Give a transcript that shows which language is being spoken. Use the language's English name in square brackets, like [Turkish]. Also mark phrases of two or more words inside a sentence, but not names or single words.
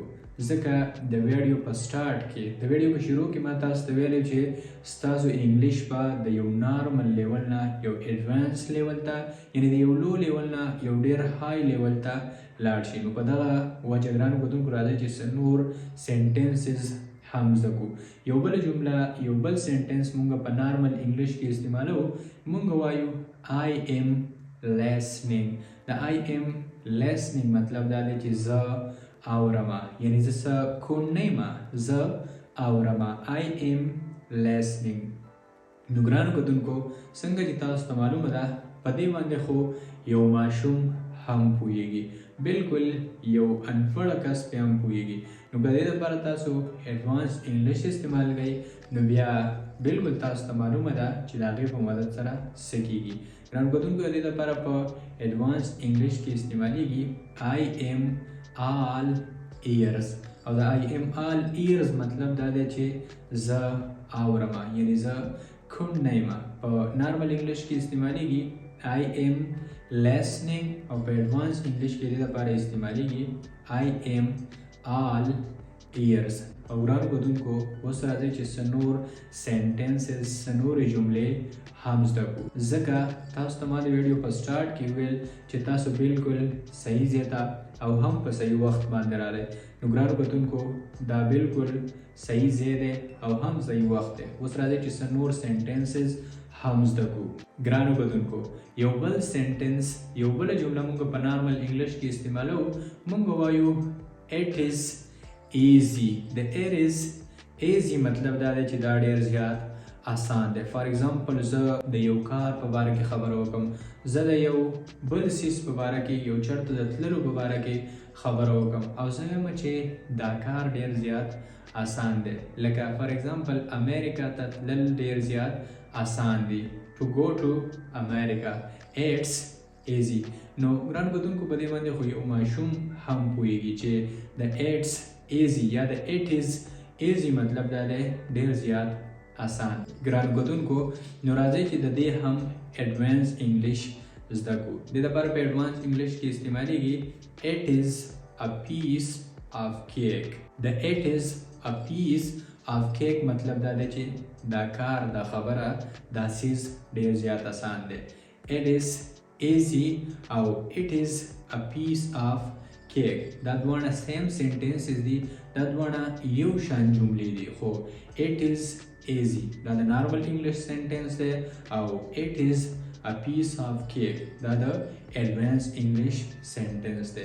[Pashto] ځکه د ویډیو په سټارټ کې د ویډیو په شروع کې ما تاسو ته ویلی چې ستاسو انګلیش به د یو [English] normal level [Pashto] نه یو [English] advance level [Pashto] ته، یعنې د یو [English] low level [Pashto] نه یو ډېر [English] high level [Pashto] ته لاړ شي. نو په دغه وجه ګرانو کتونکو راځئ چې څه نور سینټنسز هم زده کړو. یو بل جمله یو بل سینټنس مونږ په [English] normal English [Pashto] کې استعمالو، مونږ وایو [English] I am listening. [Pashto] د [English] I am listening [Pashto] مطلب دا دی چې زه اورمه، یعنې زه څه کوڼ نه یم، زه اورمه. [English] I am listening. [Pashto] نو ګرانو کتونکو څنګه چې تاسو ته معلومه ده په دې باندې خو یو ماشوم هم پوهیږي، بالکل یو انپړه کس پې هم پوهیږي. نو که د دې دپاره تاسو [English] advance English [Pashto] استعمال کوئ نو بیا بالکل تاسو ته معلومه ده چې د هغې په مدد سره څه کېږي. ګرانو کتونکو د دې دپاره په [English] advance English [Pashto] کې استعمالیږي [English] I am all ears. [Pashto] او د [English] I am all ears [Pashto] مطلب دا دی چې زه اورمه، یعنې زه کوڼ نه یم. په [English] normal English [Pashto] کې استعمالیږي [English] I am listening، [Pashto] او په [English] advance English [Pashto] کې دې دپاره استعمالیږي [English] I am all ears. [Pashto] او ګرانو کتونکو اوس راځئ چې څه نور سینټنسز څه نورې جملې هم زده کړو. ځکه تاسو ته ما د ویډیو په سټارټ کې ویل چې تاسو بالکل صحیح ځای ته او هم په صحیح وخت باندې راغلی. نو ګرانو کتونکو دا بالکل صحیح ځای دی او هم صحیح وخت دی. اوس راځئ چې څه نور سینټنسز هم زده کړو. ګرانو کتونکو یو بل سینټنس یو بله جمله موږ په [English] normal English [Pashto] کې استعمالو، موږ وایو [English] it is easy. [Pashto] د [English] it is easy [Pashto] مطلب دا دی چې دا ډېر زیات آسان دی. [English] for example [Pashto] زه د یو کار په باره کې خبره وکړم، زه د یو بل څیز په باره کې یو چېرته د تللو په باره کې خبره وکړم او زه وایم چې دا کار ډېر زیات آسان دی. لکه [English] for example [Pashto] امریکا ته تلل ډېر زیات آسان دی. [English] to go to America it's easy. [Pashto] نو ګرانو کتونکو په دې باندې خو یو ماشوم هم پوهیږي چې د [English] it's easy [Pashto] یا د [English] it is easy [Pashto] مطلب دا دی ډېر زیات آسان. ګرانو کتونکو نو راځئ چې د دې هم [English] advance English [Pashto] زده کړو. د دې لپاره په [English] advance English [Pashto] کې استعمالیږي [English] it is a piece of cake. [Pashto] د [English] it is a piece of cake [Pashto] مطلب دا دی چې دا کار دا خبره دا څیز ډېر زیات آسان دی. [English] it is easy [Pashto] او [English] it is a piece of cake [Pashto] دا دواړه [English] same sentences [Pashto] دي، دا دواړه یو شان جملې دي، خو [English] it is easy [Pashto] دا د [English] normal English sentence [Pashto] دی او [English] it is a piece of cake [Pashto] دا د [English] advance English sentence [Pashto] دی.